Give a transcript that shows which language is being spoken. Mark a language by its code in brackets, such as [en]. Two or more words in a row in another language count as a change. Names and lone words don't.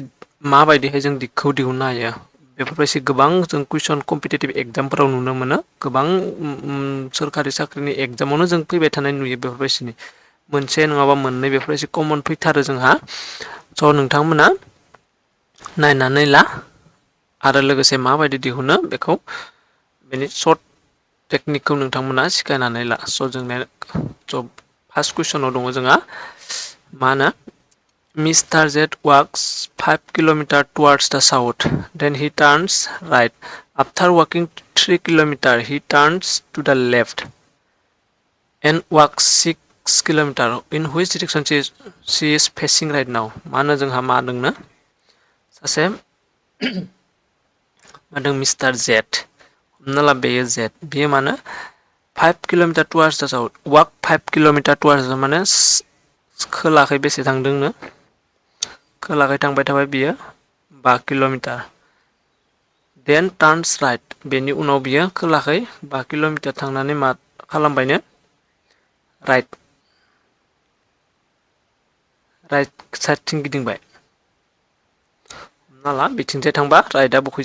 [brx] माबायदिहाय जों दिगखौ दिहुननो हायो बेफोरबायदि गोबां जों कुइसन कम्पिटिटिभ एग्जामफोराव नुनो मोनो गोबां सोरखारि साख्रिनि एग्जामावनो जों फैबाय थानाय नुयो बेफोरबायदिनि मोनसे नङाबा मोननै बेफोरबायदि कमन फैथारो जोंहा स' नोंथांमोना नायनानै ला आरो लोगोसे माबायदि दिहुनो बेखौ बेनि सर्ट टेकनिकखौ नोंथांमोना सिखायनानै ला स' जोंनिया फार्स्ट कुइसनाव दङ जोंहा मा होनो Mr. [en] Z walks 5 kilometers towards the south. Then he turns right. After walking 3 kilometers, he turns to the left and walks 6 kilometers. In which direction she is facing right now? [brx] मा होनो जोंहा मा दंनो सासे मा दं मिस्टार जेड हमना ला बेयो जेड बेयो मानो [en] 5 kilometers towards the south walk 5 kilometers towards [brx] माने खोलाखै बेसे थांदोंनो खोलाखै थांबाय थाबाय बियो [en] 5 kilometers then turns right [brx] बेनि उनाव बियो खोलाखै 5 किलोमिटार थांनानै मा खालामबायनो राइट साइडथिं गिदिंबाय हमना ला बिथिंजाय थांबा राइटआ बखै